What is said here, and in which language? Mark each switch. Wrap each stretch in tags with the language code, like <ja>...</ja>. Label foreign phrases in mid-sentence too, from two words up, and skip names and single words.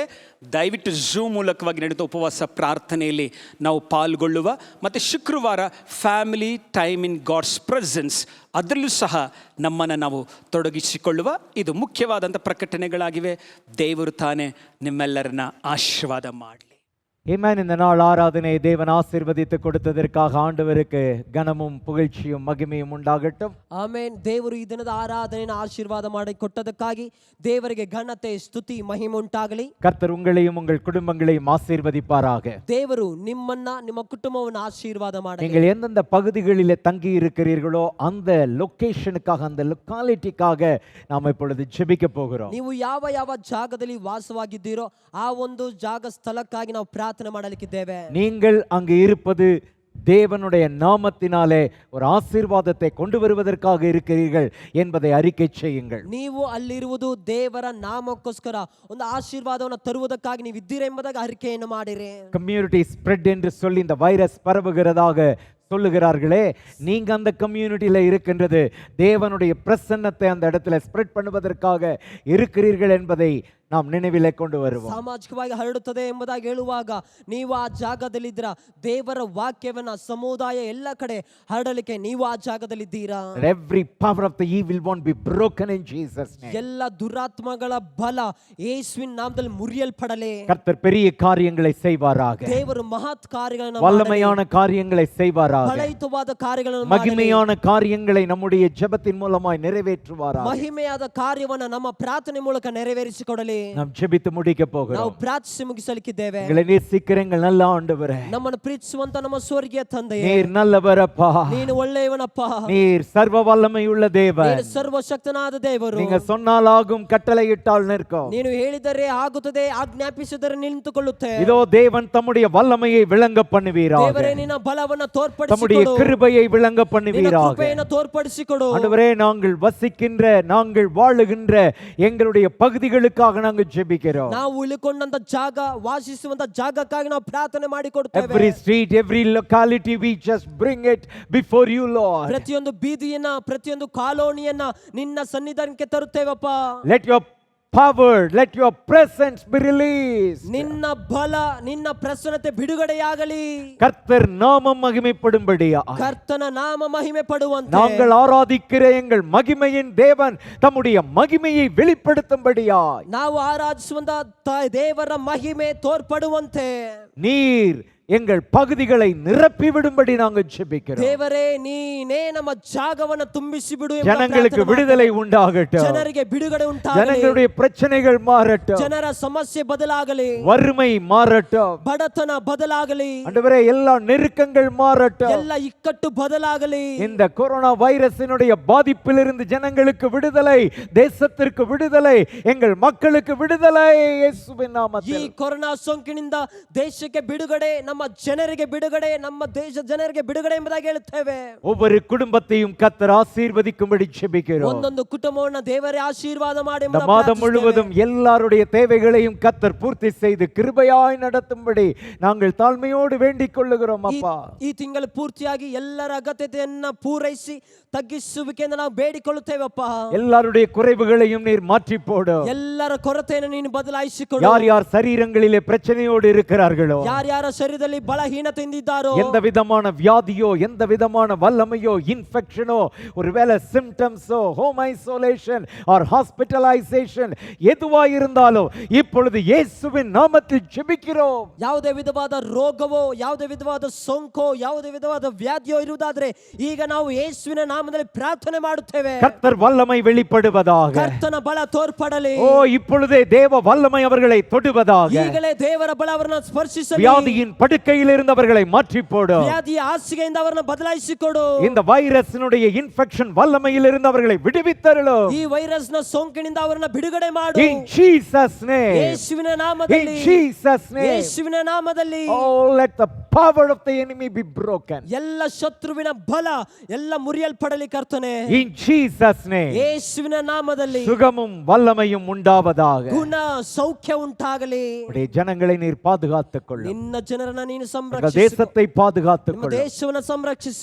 <kn>ದಯವಿಟ್ಟು ಝೂಮ್ ಮೂಲಕವಾಗಿ ನಡೆದ ಉಪವಾಸ ಪ್ರಾರ್ಥನೆಯಲ್ಲಿ ನಾವು ಪಾಲ್ಗೊಳ್ಳುವ. ಮತ್ತು ಶುಕ್ರವಾರ</kn> <en>family time in God's presence,</en> <kn>ಅದರಲ್ಲೂ ಸಹ ನಮ್ಮನ್ನು ನಾವು ತೊಡಗಿಸಿಕೊಳ್ಳುವ. ಇದು ಮುಖ್ಯವಾದಂಥ ಪ್ರಕಟಣೆಗಳಾಗಿವೆ. ದೇವರು ತಾನೇ ನಿಮ್ಮೆಲ್ಲರನ್ನ ಆಶೀರ್ವಾದ ಮಾಡಲಿ.</kn> <ta>ஆமென். இந்த நாள் ஆராதனை தேவன் ஆசீர்வதித்து கொடுத்ததற்காக ஆண்டவருக்கு கனமும் புகழ்ச்சியும் மகிமையும் உண்டாகட்டும்.</ta> <kn>ಆಮೇನ್. ದೇವರು ಈ ದಿನದ ಆರಾಧನೆಯನ್ನು ಆಶೀರ್ವಾದ ಮಾಡಿ ಕೊಟ್ಟದಕ್ಕಾಗಿ ದೇವರಿಗೆ ಘನತೆ, ಸ್ತುತಿ, ಮಹಿಮೆ ಉಂಟಾಗಲಿ.</kn> <ta>கர்த்தர் உங்களையும் உங்கள் குடும்பங்களையும் ஆசீர்வதிப்பாராக.</ta> <kn>ದೇವರು ನಿಮ್ಮನ್ನ, ನಿಮ್ಮ ಕುಟುಂಬವನ್ನು ಆಶೀರ್ವಾದ ಮಾಡಲಿ.</kn> <ta>நீங்கள் எந்தெந்த பகுதிகளிலே தங்கி இருக்கிறீர்களோ அந்த லொகேஷனுக்காக, அந்த லொகாலிட்டிக்காக நாம் இப்பொழுது ஜெபிக்க போகிறோம்.</ta> <kn>ನೀವು ಯಾವ ಯಾವ ಜಾಗದಲ್ಲಿ ವಾಸವಾಗಿದ್ದೀರೋ ಆ ಒಂದು ಜಾಗ ಸ್ಥಳಕ್ಕಾಗಿ ನಾವು ಪ್ರಾರ್ಥನೆ ಮಾಡಲಿಕ್ಕಿದ್ದೇವೆ.</kn> <ta>நீங்கள் அங்கு இருப்பது தேவனுடைய நாமத்தினாலே ஒரு ஆசீர்வாதத்தை கொண்டு வருவதற்காக இருக்கிறீர்கள் என்பதை அறிக்கை செய்யுங்கள்.</ta> <kn>ನೀವು ಅಲ್ಲಿರುವುದು ದೇವರ ನಾಮಕ್ಕೋಸ್ಕರ ಒಂದು ಆಶೀರ್ವಾದವನ್ನು ತರುವುದಕ್ಕಾಗಿ ನೀವು ಇದ್ದೀರಾ ಎಂಬುದಾಗಿ ಅರಿಕೆಯನ್ನು ಮಾಡಿರಿ.</kn> <en>community spread</en> <ta>என்று சொல்லி இந்த வைரஸ் பரவுகிறதாக சொல்லுகிறார்களே, நீங்க அந்த கம்யூனிட்டியில இருக்கின்றது தேவனுடைய பிரசன்னத்தை அந்த இடத்துல ஸ்ப்ரெட் பண்ணுவதற்காக இருக்கிறீர்கள் என்பதை நாம் நினைவிலே கொண்டு வருவோம்.</ta> <kn>ಸಾಮಾಜಿಕವಾಗಿ ಹರಡುತ್ತದೆ ಎಂಬುದಾಗಿ ಹೇಳುವಾಗ ನೀವು ಆ ಜಾಗದಲ್ಲಿದ್ದೀರ. ದೇವರ ವಾಕ್ಯವನ್ನ ಸಮುದಾಯ ಎಲ್ಲ ಕಡೆ ಹರಡಲಿಕ್ಕೆ ನೀವು ಆ ಜಾಗದಲ್ಲಿದ್ದೀರಾ.</kn> <en>Every power of the evil one be broken in Jesus name.</en> <kn>ಎಲ್ಲ ದುರಾತ್ಮಗಳ ಬಲ ಯೇಸುವಿನ ನಾಮದಲ್ಲಿ ಮುರಿಯಲ್ಪಡಲಿ.</kn> <ta>கர்த்தர் பெரிய காரியங்களை செய்வாராக.</ta> <kn>ದೇವರು ಮಹತ್ ಕಾರ್ಯಗಳನ್ನು</kn> <ta>வல்லமையான காரியங்களை செய்வாராக.</ta> <kn>ಫಲಿತವಾದ ಕಾರ್ಯಗಳನ್ನು ಮಾಡಲಿ.</kn> <ta>மகிமையான காரியங்களை நம்முடைய ஜெபத்தின் மூலமாய் நிறைவேற்றுவாராக.</ta> <kn>ಮಹಿಮೆಯಾದ ಕಾರ್ಯವನ್ನು ನಮ್ಮ ಪ್ರಾರ್ಥನೆ ಮೂಲಕ ನೆರವೇರಿಸಿಕೊಡಲಿ.</kn> <ta>நாம் ஜெபித்து முடிக்க</ta> <kn>ನಾವು</kn> <ta>போகிறோம்.</ta> <kn>ಪ್ರಾರ್ಥಿಸಿ ಮುಗಿಸಲಿಕ್ಕಿದ್ದೇವೆ.</kn> <ta>எங்களை நேசிக்கிற எங்கள் நல்ல ஆண்டவரே,</ta> <kn>ನಮ್ಮನ್ನು ಪ್ರೀತಿಸುವಂತ ನಮ್ಮ ಸ್ವರ್ಗೀಯ ತಂದೆಯೇ,</kn> <ta>நீர் நல்லவரப்பா.</ta> <kn>ನೀನು ಒಳ್ಳೆಯವನಪ್ಪ.</kn> <ta>நீர் சர்வ வல்லமையுள்ள தேவன்.</ta> <kn>ನೀನು ಸರ್ವಶಕ್ತನಾದ ದೇವರು.</kn> <ta>நீங்க சொன்னால் ஆகும், கட்டளையிட்டால் நிற்கும்.</ta> <kn>ನೀನು ಹೇಳಿದರೆ ಆಗುತ್ತದೆ, ಆಜ್ಞಾಪಿಸಿದರೆ ನಿಂತುಕೊಳ್ಳುತ್ತೆ.</kn> <ta>இதோ தேவன் தம்முடைய வல்லமையை விளங்க பண்ணுவீராக.</ta> <kn>ದೇವರೇ ನಿನ್ನ ಬಲವನ್ನು</kn> <ta>தம்முடைய</ta> <kn>ತೋರ್ಪಡಿಸಿಕೊಡು.</kn> <ta>கிருபையை விளங்க</ta> <kn>ನಿನ್ನ</kn> <ta>பண்ணுவீராக.</ta> <kn>ಕೃಪೆಯನ್ನು ತೋರ್ಪಡಿಸಿಕೊಡು.</kn> <ta>ஆண்டவரே, நாங்கள் வசிக்கின்ற, நாங்கள் வாழுகின்ற எங்களுடைய பகுதிகளுக்காக நாங்கள் ஜெபிக்கிறோம்.</ta> <kn>ನಾವು ಉಳಿಕೊಂಡಂತ ಜಾಗ, ವಾಸಿಸುವಂತ ಜಾಗಕ್ಕಾಗಿ ನಾವು ಪ್ರಾರ್ಥನೆ ಮಾಡಿಕೊಡುತ್ತೇವೆ.</kn> <en>Every street, every locality, we just bring it before you, Lord.</en> <kn>ಪ್ರತಿಯೊಂದು ಬೀದಿಯನ್ನ, ಪ್ರತಿಯೊಂದು ಕಾಲೋನಿಯನ್ನ ನಿನ್ನ ಸನ್ನಿಧಾನಕ್ಕೆ ತರುತ್ತೇವಪ್ಪ.</kn> <en>Let your power, let your presence be released.</en> <kn>ನಿನ್ನ ಬಲ, ನಿನ್ನ ಪ್ರಸನ್ನತೆ ಬಿಡುಗಡೆಯಾಗಲಿ.</kn> <ta>கர்த்தர் நாமம் மகிமைப்படும்படியா</ta> <kn>ಕರ್ತನ ನಾಮ ಮಹಿಮೆ ಪಡುವಂತೆ</kn> <ta>நாங்கள் ஆராதிக்கிற எங்கள் மகிமையின் தேவன் தம்முடைய மகிமையை வெளிப்படுத்தும்படியா</ta> <kn>ನಾವು ಆರಾಧಿಸುವಂತ ದೇವರ ಮಹಿಮೆ ತೋರ್ಪಡುವಂತೆ</kn> <ta>நீர் எங்கள் பகுதிகளை நிரப்பி விடும்படி நாங்கள் ஜெபிக்கிறோம்.</ta> <kn>ದೇವರೇ ನೀನೇ ನಮ್ಮ ಜಾಗವನ್ನು ತುಂಬಿಸಿ ಬಿಡು ಎಂಬ</kn> <ta>ஜனங்களுக்கு</ta> <kn>ಪ್ರಾರ್ಥನೆ</kn> <ta>விடுதலை உண்டாகட்டும்.</ta> <kn>ಜನರಿಗೆ ಬಿಡುಗಡೆ ಉಂಟಾಗಲಿ.</kn> <ta>ஜனங்களுடைய பிரச்சனைகள் மாறட்டும்.</ta> <kn>ಜನರ ಸಮಸ್ಯೆ ಬದಲಾಗಲಿ.</kn> <ta>வறுமை மாறட்டும்.</ta> <kn>ಬಡತನ ಬದಲಾಗಲಿ.</kn> <ta>ஆண்டவரே எல்லா நெருக்கங்கள் மாறட்டும்.</ta> <kn>ಎಲ್ಲ ಇಕ್ಕಟ್ಟು ಬದಲಾಗಲಿ.</kn> <ta>இந்த கொரோனா வைரஸினுடைய பாதிப்பிலிருந்து ஜனங்களுக்கு விடுதலை, தேசத்திற்கு விடுதலை, எங்கள் மக்களுக்கு விடுதலை இயேசுவின்</ta> <kn>ಈ</kn> <ta>நாமத்தில்.</ta> <kn>ಕೊರೋನಾ ಸೋಂಕಿನಿಂದ ದೇಶಕ್ಕೆ ಬಿಡುಗಡೆ, ನಮ್ಮ ಜನರಿಗೆ ಬಿಡುಗಡೆ, ನಮ್ಮ ದೇಶ ಜನರಿಗೆ ಬಿಡುಗಡೆ ಎಂಬುದಾಗಿ ಹೇಳುತ್ತೇವೆ.</kn> <ta>ஒவ்வொரு குடும்பத்தையும் கர்த்தர் ஆசீர்வதிக்கும்படி ஜெபிக்கிறோம்.</ta> <kn>ಒಂದೊಂದು ಕುಟುಂಬವನ್ನು ದೇವರೇ ಆಶೀರ್ವಾದ ಮಾಡಿ</kn> <ta>இந்த மாதம் முழுவதும் எல்லாருடைய தேவைகளையும் கர்த்தர் பூர்த்தி செய்து கிருபையாய் நடத்தும்படி நாங்கள் தாழ்மையோடு வேண்டிக் கொள்ளுகிறோம் அப்பா.</ta> <kn>ಈ ತಿಂಗಳು ಪೂರ್ತಿಯಾಗಿ ಎಲ್ಲರ ಅಗತ್ಯತೆಯನ್ನ ಪೂರೈಸಿ ತಗ್ಗಿಸುವಿಕೆಯಿಂದ ನಾವು ಬೇಡಿಕೊಳ್ಳುತ್ತೇವಪ್ಪ.</kn> <ta>எல்லாருடைய குறைவுகளையும் நீர் மாற்றி போடு.</ta> <kn>ಎಲ್ಲರ ಕೊರತೆಯನ್ನು ನೀನು ಬದಲಾಯಿಸಿಕೊಡು.</kn> <ta>யார் யார் சரீரங்களிலே பிரச்சனையோடு இருக்கிறார்களோ,</ta> <kn>ಯಾರ್ಯಾರ ಶರೀರದಲ್ಲಿ ಬಲಹೀನತೆಯಿಂದ ಇದ್ದಾರೋ,</kn> <ta>எந்த விதமான வியாதியோ, எந்த விதமான வல்லமையோ, இன்ஃபெக்ஷனோ, ஒருவேளை சிம்டம்ஸோ,</ta> <en>home isolation or hospitalization</en> <ta>எதுவாய் இருந்தாலும் இப்பொழுது இயேசுவின் நாமத்தில் ஜெபிக்கிறோம்.</ta> <kn>ಯಾವುದೇ ವಿಧವಾದ ರೋಗವೋ, ಯಾವುದೇ ವಿಧವಾದ ಸೋಂಕೋ, ಯಾವುದೇ ವಿಧವಾದ ವ್ಯಾಧಿಯೋ ಇರುವುದಾದ್ರೆ ಈಗ ನಾವು ಯೇಸುವಿನ ನಾಮದಲ್ಲಿ ಪ್ರಾರ್ಥನೆ ಮಾಡುತ್ತೇವೆ.</kn> <ta>கர்த்தர் வல்லமை வெளிப்படுவதாக.</ta> <kn>ಕರ್ತನ ಬಲ ತೋರ್ಪಡಲಿ.</kn> <ta>ஓ இப்பொழுதே தேவ வல்லமை அவர்களை தொடுவதாக.</ta> <kn>ಈಗಲೇ ದೇವರ ಬಲ ಅವರನ್ನು ಸ್ಪರ್ಶಿಸಲಿ.</kn> <ta>வியாதியின் படுக்கையில் இருந்தவர்களை மாற்றி போடு.</ta> <kn>ವ್ಯಾಧಿಯ ಹಾಸಿಗೆಯಿಂದ ಅವರನ್ನು ಬದಲಾಯಿಸಿಕೊಡು.</kn> <ta>இந்த வைரஸினுடைய இன்ஃபெக்ஷன் வல்லமையில் இருந்தவர்களை விடுவித்தருளு.</ta> <kn>ಈ ವೈರಸ್ ನ ಸೋಂಕಿನಿಂದ ಅವರನ್ನು ಬಿಡುಗಡೆ ಮಾಡು.</kn> <en>In Jesus name.</en> <kn>ಯೇಸುವಿನ ನಾಮದಲ್ಲಿ.</kn> <en>In Jesus name.</en> <kn>ಯೇಸುವಿನ ನಾಮದಲ್ಲಿ.</kn> <en>Oh, let the power of the enemy be broken.</en> <kn>ಎಲ್ಲ ಶತ್ರುವಿನ ಬಲ ಎಲ್ಲ ಮುರಿಯಲ್ಪಡಲಿ ಕರ್ತನೆ.</kn> <en>In Jesus name.</en> <kn>ಯೇಸುವಿನ ನಾಮದಲ್ಲಿ</kn> <ta>சுகமும் வல்லமையும் உண்டாவதாக.</ta> <kn>ಗುಣ ಸೌಖ್ಯ ಉಂಟಾಗಲಿ.</kn> <ta>உடைய ஜனங்களை நீர் பாதுகாத்துக் கொள்ளும்.</ta> <kn>ನಿನ್ನ ಜನರನ್ನ ನೀನು</kn> <ta>உங்கள்</ta> <kn>ಸಂರಕ್ಷಿಸು.</kn> <ta>தேசத்தை பாதுகாத்துக்</ta> <kn>ನಿಮ್ಮ</kn> <ta>கொள்ளும்.</ta> <kn>ದೇಶವನ್ನು ಸಂರಕ್ಷಿಸು.</kn>